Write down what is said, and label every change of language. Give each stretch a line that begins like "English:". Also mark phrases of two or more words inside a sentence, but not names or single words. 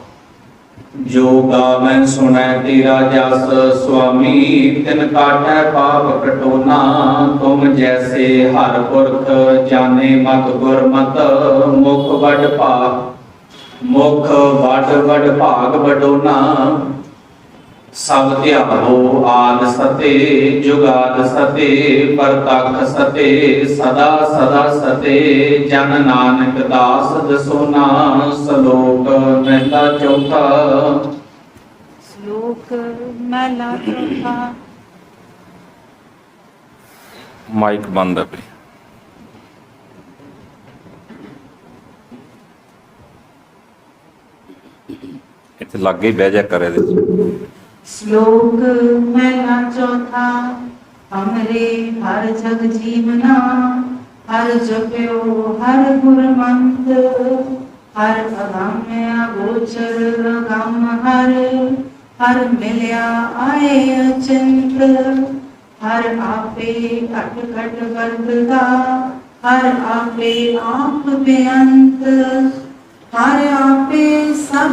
Punjabi: ਜੋ ਗਾਵੈ ਸੁਣੈ ਤੇਰਾ ਜਸੁ ਸੁਆਮੀ ਤਿਨ ਕਾਟੈ ਪਾਪ ਕਟੋਨਾ ਤੁਮ ਜੈਸੇ ਹਰਿ ਪੁਰਖ ਜਾਨੇ ਮਤਿ ਗੁਰਮਤਿ ਮੁਖਿ ਵਡ ਭਾਗ ਵਡੋਨਾ ਸਭਿ ਧਿਆਵਹੁ ਆਦਿ ਸਤੇ ਜੁਗਾਦਿ ਸਤੇ ਪਰਤਖਿ ਸਤੇ ਸਦਾ ਸਦਾ ਸਤੇ ਜਨ ਨਾਨਕ ਦਾਸ ਦਸੋਨਾ। ਸਲੋਕ ਮਹਲਾ ਚੌਥਾ। ਸਲੋਕ ਮਹਲਾ ਚੌਥਾ।
Hindi: माइक बंद है।
Punjabi: ਇੱਥੇ ਲਾਗੇ ਬਹਿ ਜਾ ਕਰੇ। ਸਲੋਕ ਮਹਲਾ ਚੌਥਾ। ਹਮਰੇ ਹਰਿ ਜਗ ਜੀਵਨਾ ਹਰਿ ਜਪਿਓ ਹਰਿ ਗੁਰਮੰਤ ਹਰਿ ਅਗਮ ਅਗੋਚਰੁ ਅਗਮ ਹਰਿ ਮਿਲਿਆ ਆਏ ਅਚਿੰਤ ਹਰਿ ਆਪੇ ਘਟਿ ਘਟਿ ਵਰਤਦਾ ਹਰਿ ਆਪੇ ਆਪਿ ਬੇਅੰਤ ਹਰਿ ਆਪੇ ਸਭ